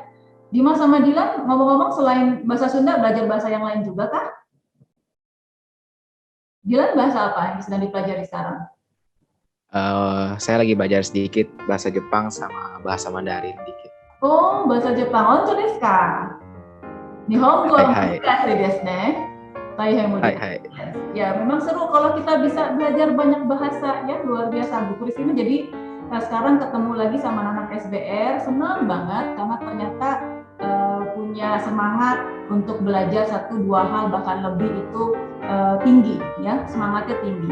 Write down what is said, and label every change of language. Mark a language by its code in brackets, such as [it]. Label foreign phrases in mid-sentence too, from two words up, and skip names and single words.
[id] Dimas sama Dilan ngomong-ngomong selain bahasa Sunda belajar bahasa yang lain juga kah? Dilan bahasa apa yang sedang dipelajari sekarang? Saya lagi belajar sedikit bahasa Jepang sama bahasa Mandarin dikit. Oh, bahasa Jepang. [ja] 本当ですか? 日本語ですですね. Hai. [id] Ya, memang seru kalau kita bisa belajar banyak bahasa ya, luar biasa Bu Kris ini. Jadi sekarang ketemu lagi sama anak SBR, senang banget karena ternyata punya semangat untuk belajar 1-2 hal bahkan lebih itu tinggi ya, semangatnya tinggi.